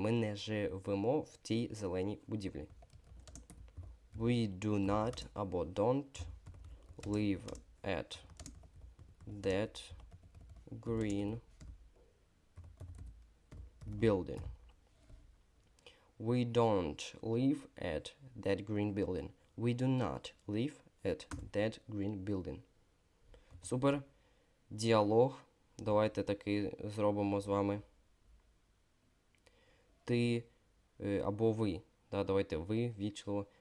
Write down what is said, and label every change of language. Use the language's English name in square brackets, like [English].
[Ukrainian] Ми не живемо в тій зеленій будівлі. [English] We do not [Ukrainian] або [English] don't live at that green building. We don't live at that green building. We do not live at that green building. [Ukrainian] Супер. Діалог. Давайте такий зробимо з вами. Ти або ви. Да, давайте ви, вічливо.